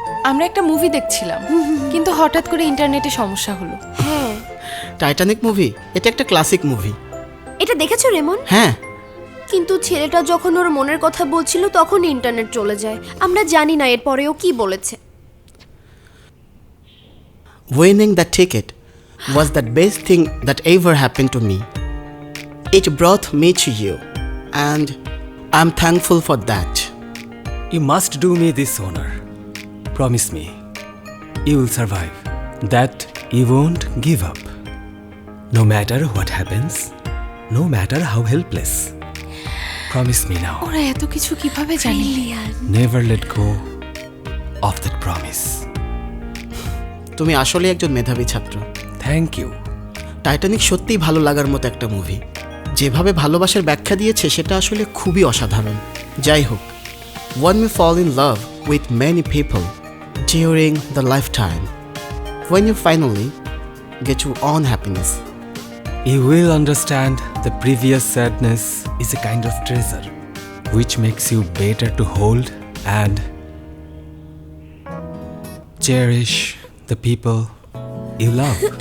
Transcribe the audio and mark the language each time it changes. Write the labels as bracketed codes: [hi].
[bn] আমরা একটা মুভি দেখছিলাম, কিন্তু হঠাৎ করে ইন্টারনেটে সমস্যা হলো। হ্যাঁ। টাইটানিক মুভি, এটা একটা ক্লাসিক মুভি। এটা দেখেছো রেমন? হ্যাঁ। কিন্তু ছেলেটা যখন ওর মনের কথা বলছিল তখন ইন্টারনেট চলে যায়। আমরা জানি না এরপরেও কি বলেছে। [en] Winning the ticket was the best thing that ever happened to me. It brought me to you, and I'm thankful for that. You must do me this honor. Promise me, you will survive. That you won't give up. No matter what happens, no matter how helpless. Promise me now. [bn] ওরা এত কিছু কিভাবে জানে? [en] Never let go of that promise. [bn] তুমি আসলে একজন মেধাবী ছাত্র। [en] Thank you. [bn] টাইটানিক সত্যিই ভালো লাগার মতো একটা মুভি। যেভাবে ভালোবাসার ব্যাখ্যা দিয়েছে সেটা আসলে খুবই অসাধারণ। যাই হোক, [en] one may fall in love with many people during the lifetime. When you finally get your own happiness, You will understand the previous sadness is a kind of treasure which makes you better to hold and cherish the people you love.